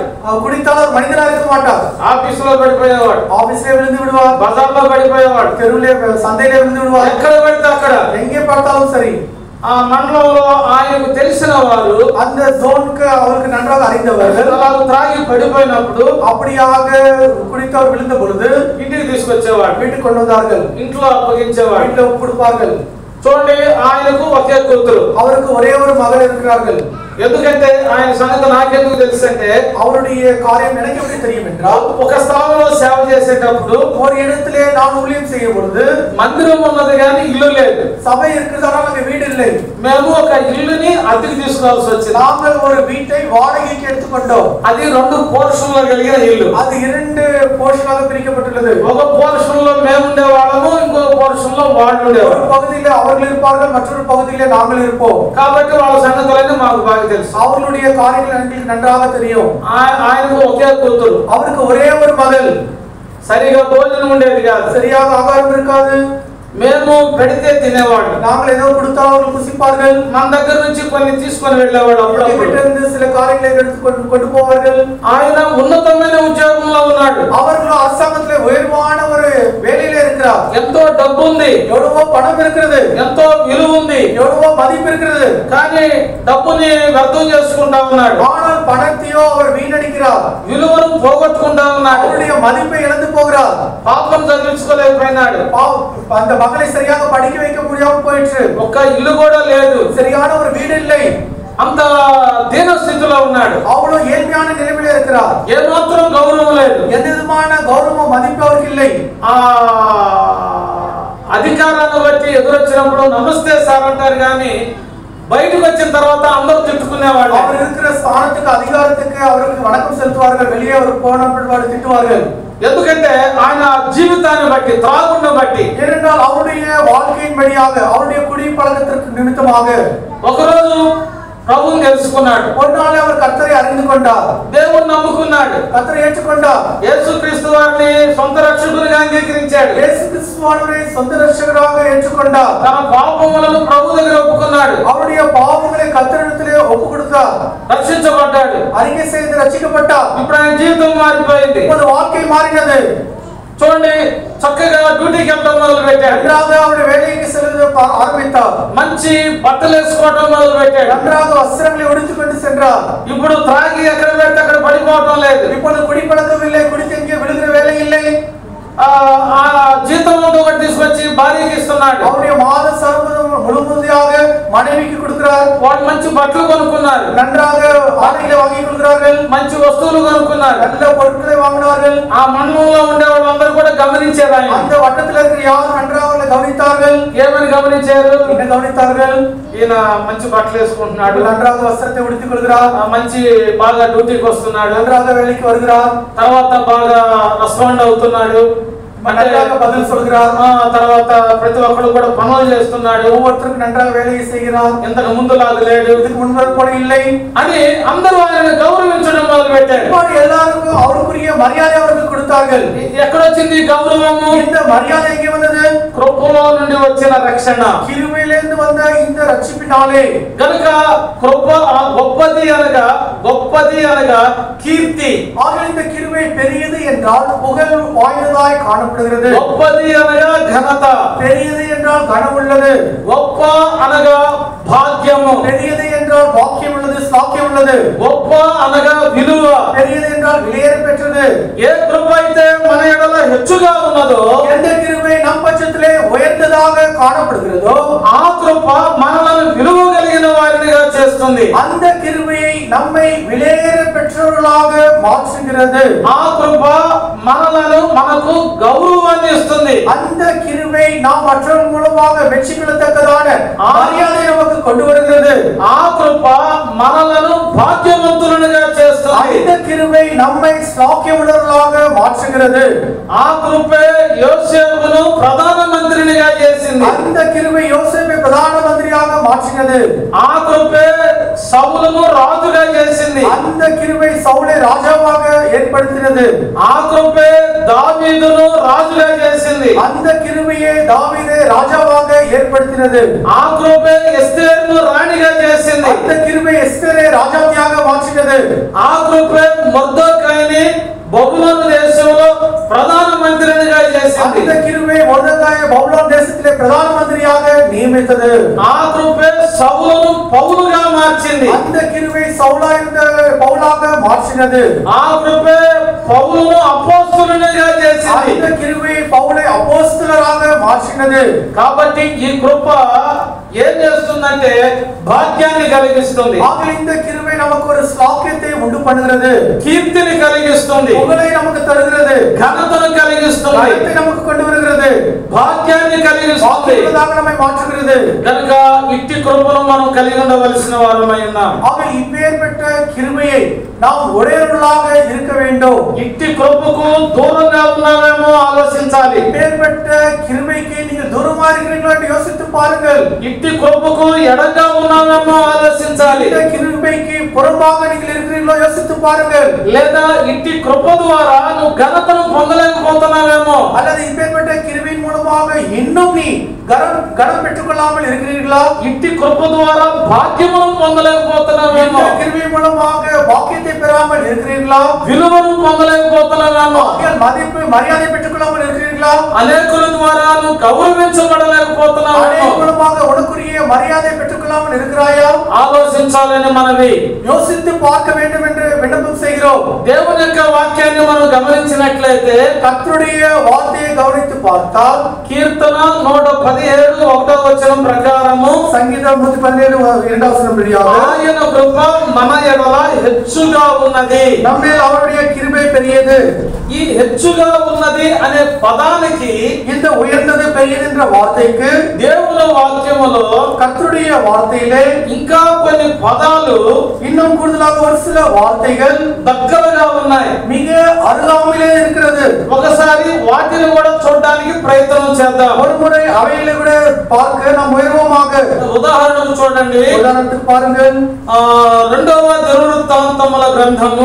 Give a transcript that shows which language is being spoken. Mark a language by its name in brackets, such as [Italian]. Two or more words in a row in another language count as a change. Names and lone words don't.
[Tamil] குடித்தால் அவர் மனிதனா இருக்க மாட்டார். [Telugu] ఆఫీసులో పడిపోయేవాడు. [Tamil] ஆபீஸ்ல விழுந்து விடுவார். [Telugu] బజార్లో పడిపోయేవాడు. [Tamil] தெருவிலே சந்தையில விழுந்து விடுவார். [Telugu] ఎక్కడ వెళ్తే అక్కడ. [Tamil] எங்கே பார்த்தாலும் சரி. [Telugu] ఆ మండలంలో ఆయనకు తెలిసిన వారు, [Tamil] அந்த ஜோனுக்கு அவருக்கு நன்றாக அறிந்தவர்கள் [Telugu] అలా త్రాగి పడిపోయినప్పుడు [Tamil] அப்படியாக குடித்தவர் விழுந்த பொழுது [Telugu] ఇంటికి తీసుకొచ్చేవాడు. [Tamil] வீட்டுக்கு கொண்டு வந்தார்கள். [Telugu] ఇంట్లో అప్పగించేవాడు. [Tamil] வீட்டுல கொடுப்பார்கள். [Telugu] చూడండి, ఆయనకు ఒకే కూతురు. [Tamil] அவருக்கு ஒரே ஒரு மகள் இருக்கிறார்கள். [Telugu] ఎందుకంటే ఆయన సంగతి నాకెందుకు తెలుసు అంటే, [Tamil] அவருடைய காரியம் எனக்கு எப்படி தெரியும் என்றால், [Telugu] ఒక స్థలంలో సేవ చేసేటప్పుడు [Tamil] ஒரு இடத்திலே நான் ஊழியம் செய்யும் பொழுது [Telugu] మందిరం ఉన్నది కానీ ఇల్లు లేదు. [Tamil] சபை இருக்கிறதால அங்க வீடு இல்லை. [Telugu] మేము ఒక ఇల్లుని అద్దెకి తీసుకోవాల్సి వచ్చింది. [Tamil] நாங்கள் ஒரு வீட்டை வாடகைக்கு எடுத்துக்கொண்டோம். [Telugu] అది 2 పోర్షన్లు కలిగిన ఇల్లు. [Tamil] அது 2 போர்ஷனாக பிரிக்கப்பட்டுள்ளது. [Telugu] ఒక పోర్షన్ లో మేము ఉండేవాళ్ళము, ఇంకో పోర్షన్ లో వాళ్ళు ఉండేవాళ్ళు. [Tamil] ஒரு பகுதியிலே அவர்கள் இருப்பார்கள், மற்றொரு பகுதியிலே நாங்கள் இருப்போம். [Telugu] కాబట్టి వాళ్ళ సంగతులన్నీ మాకు బాగా తెలుసు. [Tamil] அவர்களுடைய காரியங்கள் எங்களுக்கு நன்றாக தெரியும். [Telugu] ఆయనకు ఒకే కూతురు. [Tamil] அவருக்கு ஒரே ஒரு மகள். [Telugu] సరిగా భోజనం ఉండేది కాదు. [Tamil] சரியாக ஆகாரம் இருக்காது. [Telugu] మేము పెడితే తినేవాడు. [Tamil] நாங்கள் ஏதோ கொடுத்தால் அவர்கள் புசிப்பார்கள். [Telugu] మన దగ్గర నుంచి కొన్ని తీసుకొని వెళ్ళేవాడు. అప్పుడప్పుడు [Tamil] சில காரியங்களை எடுத்து கொண்டு போவார்கள். [Telugu] ఆయన ఉన్నతమైన ఉద్యోగంలో ఉన్నాడు. [Tamil] அவர்கள் அரசாங்கத்திலே உயர்வான ஒரு வேலையில இருக்கிறார். [Telugu] ఎంతో డబ్బు ఉంది, [Tamil] எவ்வளவோ பணம் இருக்கிறது, [Telugu] ఎంతో విలువ ఉంది, [Tamil] எவ்வளவோ மதிப்பு இருக்கிறது. [Telugu] కానీ డబ్బుని వ్యర్థం చేసుకుంటా ఉన్నాడు. [Tamil] ஆனால் பணத்தையோ அவர் வீணடிக்கிறார். [Telugu] విలువను పోగొట్టుకుంటా ఉన్నాడు. [Tamil] அவருடைய மதிப்பை இழந்து போகிறார். [Telugu] పాపం చదివించుకోలేకపోయినాడు. [Tamil] அந்த மகளை சரியாக படிக்க வைக்க முடியாமல் போயிற்று. [Telugu] ఒక్క ఇల్లు కూడా లేదు, [Tamil] சரியான ஒரு வீடு இல்லை. [Telugu] అంత దీన స్థితిలో ఉన్నాడు. [Tamil] அவ்வளவு ஏழ்மையான நிலைமையில இருக்கிறார். [Telugu] ఏమాత్రం గౌరవం లేదు, [Tamil] எந்த விதமான கௌரவம் மதிப்பு அவருக்கு இல்லை. [Telugu] ఆ అధికారాన్ని బట్టి ఎదురొచ్చినప్పుడు నమస్తే సార్ అంటారు, కానీ బయటకు వచ్చిన తర్వాత అందరూ తిట్టుకునేవాడు. [Tamil] அவர் இருக்கிற ஸ்தானத்துக்கு அதிகாரத்துக்கு அவருக்கு வணக்கம் செலுத்துவார்கள். வெளியே அவர் போனప్పుడు திட்டுவார்கள். [Telugu] ఎందుకంటే ఆయన జీవితాన్ని బట్టి, త్రాగుని బట్టి. [Tamil] ஏனென்றால் அவருடைய வாழ்க்கையின் வழியாக, அவருடைய குடிப்பழக்கத்திற்கு நிமித்தமாக [Telugu] ఒకరోజు ప్రభువుని తెలుసుకున్నాడు. [Tamil] ஒரு நாள் அவர் கர்த்தரை அறிந்து கொண்டார். [Telugu] దేవుణ్ణి నమ్ముకున్నాడు. [Tamil] கர்த்தரை ஏற்றுக்கொண்டார். [Telugu] యేసుక్రీస్తు వారిని సొంత రక్షకునిగా అంగీకరించాడు. [Tamil] இயேசு கிறிஸ்துவானவரை சொந்த ரட்சகராக ஏற்றுக்கொண்டார். [Telugu] తన పాపములను ప్రభు దగ్గర ఒప్పుకున్నాడు. [Tamil] அவருடைய பாவங்களை கர்த்தரிடத்திலே ஒப்பு கொடுத்தார். [Telugu] రక్షించబడ్డాడు. [Tamil] அறிக்கை செய்து ரட்சிக்கப்பட்டார். [Telugu] ఇప్పుడు ఆయన జీవితం మారిపోయింది. [Tamil] இப்போது வாழ்க்கை மாறினது. [Telugu] చూడండి, చక్కగా డ్యూటీకి వెళ్ళడం మొదలు పెట్టాడు. [Tamil] நன்றாக அவருடைய வேலைக்கு செல்வது ஆரம்பித்தார். [Telugu] మంచి బట్టలు వేసుకోవడం మొదలు పెట్టాడు. [Tamil] நன்றாக வஸ்திரங்களை உடுத்திக்கொண்டு சென்றார். [Telugu] ఇప్పుడు త్రాగి ఎక్కడ పెడితే అక్కడ పడిపోవటం లేదు. [Tamil] இப்போது குடிப்பழக்கம் இல்லை, குடித்து எங்கே விழுகிற வேலை இல்லை. [Telugu] ఆ జీతం ఒకటి తీసుకొచ్చి భార్యకి ఇస్తున్నాడు. [Tamil] அவருடைய மாத சம்பளம் முழுவதுமாக மனைவிக்கு கொடுக்கிறார். [Telugu] వాళ్ళు మంచి బట్టలు కొనుక్కున్నారు, [Tamil] நன்றாக ஆடைகளை வாங்கி கொடுக்கிறார்கள். [Telugu] మంచి వస్తువులు కొనుక్కున్నారు. [Tamil] நல்ல பொருட்களை வாங்கினார்கள். [Telugu] ఆ మండలంలో ఉండే వాళ్ళందరూ కూడా గమనించారు. ఆయన [Tamil] அந்த வட்டத்தில் இருக்கிற யாரும் நன்றாக அவர்களை கவனித்தார்கள். [Telugu] ఏమని గమనించారు? [Tamil] என்ன கவனித்தார்கள்? [Telugu] ఈయన మంచి బట్టలు వేసుకుంటున్నాడు, [Tamil] நன்றாக வஸ்திரத்தை உடுத்திக் கொள்கிறார். [Telugu] మంచి బాగా డ్యూటీకి వస్తున్నాడు, [Tamil] நன்றாக வேலைக்கு வருகிறார். [Telugu] తర్వాత బాగా రెస్పాండ్ అవుతున్నాడు, [Tamil] நன்றாக பதில் சொல்கிறார். [Telugu] తర్వాత ప్రతి ఒక్కరు కూడా పనులు చేస్తున్నాడు, [Tamil] ஒவ்வொருத்தருக்கும் நன்றாக வேலையை செய்கிறார். [Telugu] ఇంతకు ముందులాగా లేడు, [Tamil] இதுக்கு முன்பு போல இல்லை [Telugu] అని అందరూ ఆయనను గౌరవించడం మొదలు పెట్టారు. [Tamil] எல்லாருக்கும் அவருக்குரிய மரியாதை அவருக்கு கொடுத்தார்கள். [Telugu] ఎక్కడో వచ్చింది గౌరవము? [Tamil] இந்த மரியாதை எங்கே வந்தது? [Telugu] కృపలో నుండి వచ్చిన రక్షణ. [Tamil] கிருபையிலிருந்து வந்த இந்த ரட்சிப்பினாலே. [Telugu] కనుక కృప గొప్పది అనగా కీర్తి. [Tamil] ஆக இந்த கிருபை பெரியது என்றால் புகழ் வாய்ந்ததாய் காணப்படுகிறது. [Telugu] గొప్పది అనగా ఘనత. [Tamil] பெரியது என்றால் கனவுள்ளது. [Telugu] గొప్ప అనగా భాగ్యము. [Tamil] பெரியது என்றால் பாக்கியம் உள்ளது, சாக்கியம் உள்ளது. [Telugu] గొప్ప అనగా విలువ. [Tamil] பெரியது என்றால் விலையேற பெற்றது. [Telugu] ఏ కృప అయితే మన ఎడల హెచ్చుగా ఉన్నదో, [Tamil] எந்த கிருபை நம் பட்சத்திலே உயர்ந்ததாக காணப்படுகிறதோ [Telugu] ఆ కృప మనలను విలువ కలిగిన వారినిగా చేస్తుంది. [Tamil] அந்த கிருபையை நம்மை விலையேற பெற்றவர்களாக மாற்றுகிறது. [Telugu] ఆ కృప మనకు గౌరవాన్ని ఇస్తుంది. [Tamil] அந்த கிருபை நாம் மற்றவர்கள் மூலமாக வெற்றி கொள்ளத்தக்கதான மரியாதை நமக்கு கொண்டு வருகிறது. [Telugu] ఆ కృప మనలను భాగ్యవంతులుగా చేస్తుంది. [Tamil] அந்த கிருபை நம்மை சாக்கியமுள்ளவர்களாக மாற்றுகிறது. [Telugu] ఆ కృపే యోసేపును ప్రధాన మంత్రినిగా చేసింది. [Tamil] அந்த கிருபை யோசேப்பை பிரதான மந்திரியாக மாற்றினது. [Telugu] ఆ కృపే సౌలును రాజుగా చేసింది. [Tamil] அந்த கிருபை சவுலை ராஜாவாக ஏற்படுத்தினது. [Telugu] ఆ కృపే దావీదును రాజుగా చేసింది. [Tamil] அந்த கிருபையை தாவீதை ராஜாவாக ஏற்படுத்தினது. [Telugu] ఆ కృపే ఎస్తేరును రాణిగా చేసింది. [Tamil] அந்த கிருபை எஸ்தரை ராஜாவியாக மாற்றினது. [Telugu] ఆ కృపే మొర్దెకాయిని బబులోను దేశంలో ప్రధాన మంత్రినిగా చేసింది. [Tamil] அந்த கிருபை மொர்தெகாயை பவுலோன் தேசத்திலே பிரதான மந்திரியாக நியமித்தது. [Telugu] ఆ కృపే సౌలును పౌలుగా మార్చింది. [Tamil] அந்த கிருபை சவுலா இருந்த பவுலாக மாற்றினது. [Telugu] ఆ కృపే పౌలును అపోస్తలునిగా చేసింది. [Tamil] அந்த கிருபை பவுலை அப்போஸ்தலராக மாற்றினது. [Telugu] కాబట్టి ఈ కృప ఏం చేస్తుందంటే భాగ్యాన్ని కలిగిస్తుంది. [Tamil] ஆக இந்த கிருபை நமக்கு ஒரு சாக்கியத்தை உண்டு பண்ணுகிறது. [Telugu] కీర్తిని కలిగిస్తుంది. [Tamil] புகழை நமக்கு தருகிறது. [Telugu] ఘనతను కలిగిస్తుంది. [Tamil] கனத்தை நமக்கு கொண்டு வருகிறது. [Telugu] భాగ్యాన్ని కలిగిస్తుంది. [Tamil] சாக்கியமாக நம்மை மாற்றுகிறது. [Telugu] కనుక ఇట్టి కృపను మనం కలిగి ఉండవలసిన వారమై ఉన్నాం. [Tamil] ஆக இப்பேற்பட்ட கிருபையை நாம் உடையவர்களாக இருக்க வேண்டும். [Telugu] ఇట్టి కృపకు దూరంగా ఉన్నామేమో ఆలోచించాలి. [Tamil] இப்பேற்பட்ட கிருபைக்கு நீங்கள் தூரமா இருக்கிறீங்களா என்று யோசித்து பாருங்கள். [Telugu] ఇట్టి కృపకు ఎడంగా ఉన్నామేమో ఆలోచించాలి. [Tamil] இந்த கிருபைக்கு புறம்பாக நீங்கள் இருக்கிறீங்களோ யோசித்து பாருங்கள். [Telugu] లేదా ఇట్టి కృప ద్వారా నువ్వు ఘనతను పొందలేకపోతున్నావేమో. [Tamil] அல்லது இப்பேற்பட்ட கிருபையின் மூலமாக இன்னும் நீ கனம் பெற்றுக்கொள்ளாமல் இருக்கிறீர்களா? [Telugu] ఇట్టి కృప ద్వారా భాగ్యమును పొందలేకపోతున్నావేమో. [Tamil] இந்த கிருபை மூலமாக பாக்கியத்தை பெறாமல் இருக்கிறீர்களா? [Telugu] విలువను పొందలేకపోతున్నావేమో. [Tamil] மதிப்பு மரியாதை பெற்றுக்கொள்ளாமல் இருக்கிறீர்களா? [Telugu] అనేకుల ద్వారా నువ్వు గౌరవించబడలేకపోతున్నావేమో. [Tamil] அநேக மூலமாக உனக்குரிய மரியாதை பெற்றுக்கொள்ளாமல் இருக்கிறாயா? [Telugu] ఆలోచించాలని మనవి. [Tamil] யோசித்து பார்க்க வேண்டும் என்று விண்ணப்பம் செய்கிறோம். [Telugu] దేవుని యొక్క వాక్యాన్ని మనం గమనించినట్లయితే [Tamil] கர்த்தருடைய வார்த்தையை கவனித்து பார்த்தால் [Telugu] కీర్తన 117:1 ప్రకారము [Tamil] சங்கீதம் 117:2 [Telugu] ఆయన కృప మన ఎడల హెచ్చుగా ఉన్నది. [Tamil] நம்மேல் அவருடைய கிருபை பெரியது. [Telugu] ఈ హెచ్చుగా ఉన్నది అనే పదానికి, [Tamil] இந்த உயர்ந்தது பெரியது என்ற வார்த்தைக்கு [Telugu] దేవుని వాక్యములో [Tamil] கர்த்தருடைய வார்த்தையிலே [Telugu] ఇంకా కొన్ని పదాలు [Tamil] இன்னும் கூடுதலாக ஒரு சில வார்த்தைகள் [Telugu] దగ్గరగా ఉన్నాయి. [Tamil] மிக அருகாமையிலே இருக்கிறது. [Telugu] ఒకసారి వాటిని కూడా చూడడానికి ప్రయత్నం చేద్దాం. [Tamil] ஒரு முறை அவைகளை கூட பார்க்க நாம் முயல்வோமாக. [Telugu] ఉదాహరణకు చూడండి. [Tamil] உதாரணத்துக்கு பாருங்கள். [Telugu] రెండవ దినవృత్తాంతముల గ్రంథము